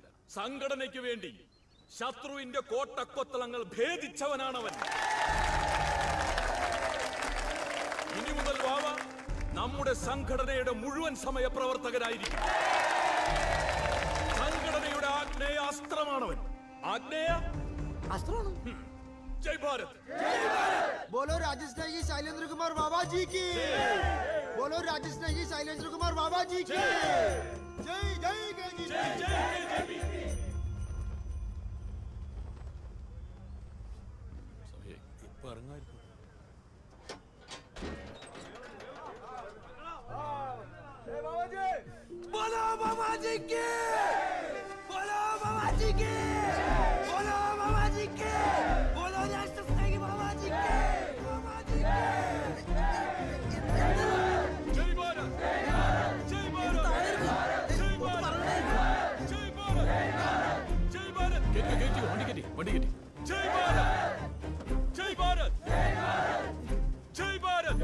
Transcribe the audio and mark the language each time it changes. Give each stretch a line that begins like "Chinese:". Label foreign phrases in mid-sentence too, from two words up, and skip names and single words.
Malayalam: സംഘടനയ്ക്ക് വേണ്ടി ശത്രുവിന്റെ കോട്ടക്കൊത്തളങ്ങൾ ഭേദിച്ചവനാണവൻ. ഇനി മുതൽ വാവ നമ്മുടെ സംഘടനയുടെ മുഴുവൻ സമയ പ്രവർത്തകരായിരിക്കും. സംഘടനയുടെ ആഗ്നേയ അസ്ത്രമാണവൻ. ആഗ്നേയ അസ്ത്രമാണ്. ജയ് ഭാരത്.
Hindi: बोलो राजस्थानी शैलेंद्र कुमार बाबा जी की. बोलो राजस्थानी शैलेंद्र कुमार बाबा जी की. जय जय जय जय.
Malayalam: ഇപ്പൊ ഇറങ്ങായിരിക്കും.
Hindi: बोलो बाबा जी की. बोलो बाबा जी की. बोलो बाबा जी की. बोलो राजस्थानी बाबा जी की. बाबा जी की.
Malayalam: ജയ് ഭാരത്. ജയ് ഭാരത്. ജയ് ഭാരത്. ജയ് ഭാരത്. ജയ് ഭാരത്. കേറ്റി വണ്ടി കേറ്റി. ജയ് ഭാരത്. ജയ് ഭാരത്. ജയ് ഭാരത്.